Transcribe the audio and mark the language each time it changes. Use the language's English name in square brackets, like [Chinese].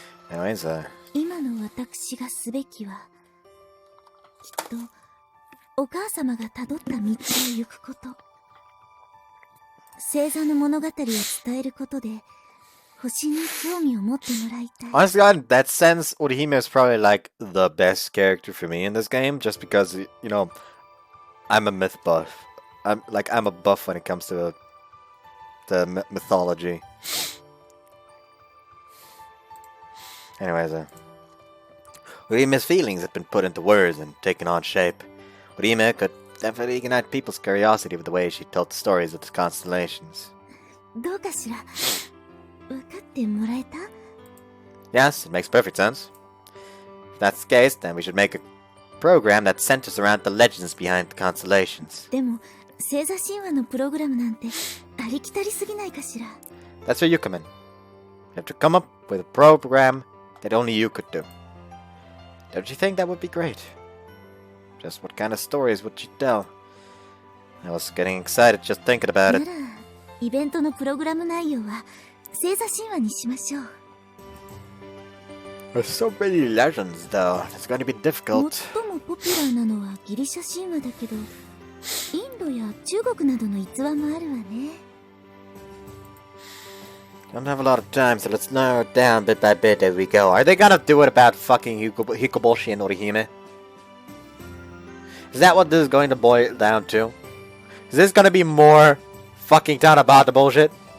[English] Anyways, [Japanese] 今の私がすべきは、きっとお母様がたどった道を行くこと。星座の物語を伝えることで、星に興味を持ってもらいたい。 [English] Honestly, in that sense, Orihime is probably like the best character for me in this game, just because, you know, I'm a myth buff. I'm a buff when it comes to the mythology. Anyways, Orihime's feelings have been put into words and taken on shape. Orihime could definitely ignite people's curiosity with the way she told the stories of the constellations. [Japanese] どうかしら、分かってもらえた? [English] Yes, it makes perfect sense. If that's the case, then we should make a program that centers around the legends behind the constellations. [Japanese] でも、星座神話のプログラムなんてありきたりすぎないかしら。 [English] That's where you come in. You have to come up with a program that only you could do. Don't you think that would be great? Just what kind of stories would you tell? I was getting excited just thinking about it. [Japanese] なら、イベントのプログラム内容は星座神話にしましょう。 [English] There's so many legends, though. It's going to be difficult. [Japanese] 最もポピュラーなのはギリシャ神話だけど、インドや中国などの逸話もあるわね。 [English] Don't have a lot of time, so let's narrow it down bit by bit as we go. Are they gonna do it about fucking Hikoboshi and Orihime? Is that what this is going to boil down to? Is this gonna be more fucking down about the bullshit?